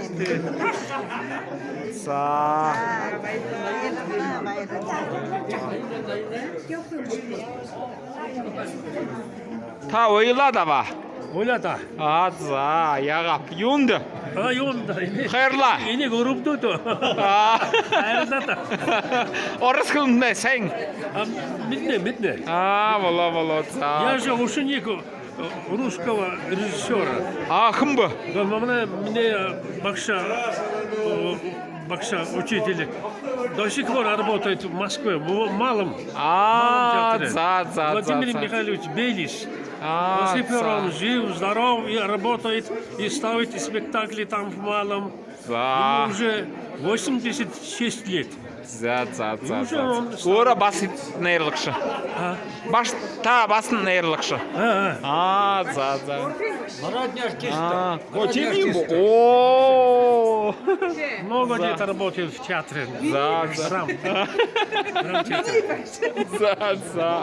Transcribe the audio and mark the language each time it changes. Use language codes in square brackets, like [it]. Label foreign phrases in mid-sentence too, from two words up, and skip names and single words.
[mn] За. Та ойлаад аваа. Ойлада. За, ягаад юунд? Юунд? Хайрлаа. Энийг өрөвдөөд. Хайрлаа. Орос хэлнэ сайн. Мэднэ. Болоо. [ru] Я же ученик русского режиссера. [mn] Хэн бэ? [ru] Мне Бакша учитель до сих пор работает в Москве, в малом театре. Владимир Михайлович Белиш. До сих пор он жив, здоров и работает, и ставит спектакли там в малом. Ему уже 86 лет. [mn] За. Ora бас нейрлагш. Баш та бас нейрлагш. За. [ru] Народный артист. Много лет работает в театре. [mn] За.